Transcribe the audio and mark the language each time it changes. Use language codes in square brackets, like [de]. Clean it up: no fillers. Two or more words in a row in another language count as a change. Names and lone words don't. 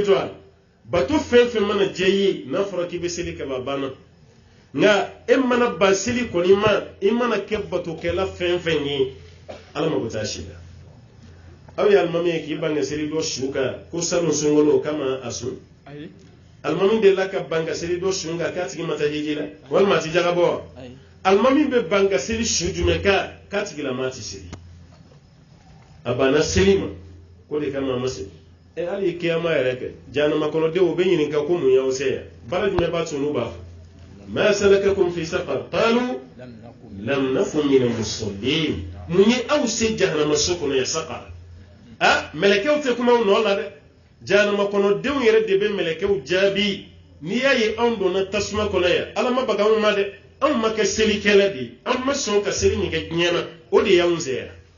[bm] to a la bato fɛn fɛn mana diya i ye n'a fɔra k'i bɛ seli kɛ a banna nka e mana ban seli kɔni ma i mana kɛ batokɛla fɛn fɛn ye ala mago t'a si la aw ye alimami ye k'i ban ka seli dɔ su kan ko sanu sunkalo o kama a sun alimami delila ka ban ka seli dɔ su kan k'a tigi ma taa hiji la walima a ti jagabɔ wa alimami bɛ ban ka seli su jumɛn kan k'a tigilama ti seli a banna seli ma ko de kama a ma seli hali kiyama yɛrɛ kɛ jahanama kɔnɔdenw bɛ ɲininka ko mun y'aw se yan baara jumɛn b'a tun n'u b'a fɔ [ar] ما سلككم في سقر قالوا لم نك من المصلين [bm] mun ye aw se jahanama so kɔnɔ ya saqar mɛlɛkɛw tɛ kuma nɔ la dɛ jahanama kɔnɔdenw yɛrɛ de bɛ mɛlɛkɛw jaabi n'i y'a ye anw donna tasuma kɔnɔ yan ala ma baga anw ma dɛ anw ma kɛ selikɛla de ye anw ma sɔn ka seli nin kɛ diɲɛ na o de y'anw sɛya